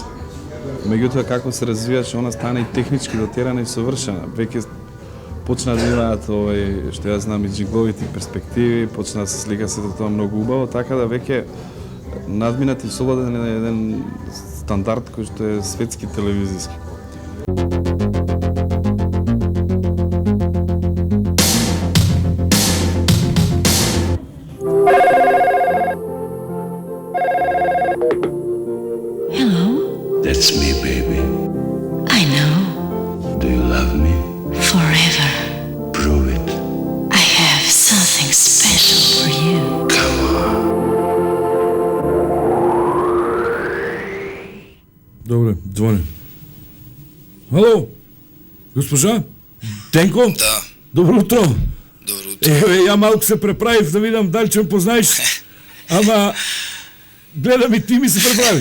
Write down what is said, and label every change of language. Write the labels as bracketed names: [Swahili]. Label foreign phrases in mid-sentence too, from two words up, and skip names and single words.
[Macedonian] Меѓутоа, како се развиваше, она стана и технички дотерана и совршена. Веќе почна да имаат што ја знам, и джигловите перспективи, почна да се слика сето тоа многу убаво, така да веќе надминат и слободен еден стандард кој што е светски телевизиски. [English] That's me, baby. I know. Do you love me? Forever. Prove it. I have something special for you. Come on. [Macedonian] Добре, звони. Хало? Госпожа? Денко? Да. Добро утро. Добро утро. Ја малку се преправив да видам дали ќе ме познаеш. Ама гледам и ти ми се преправи.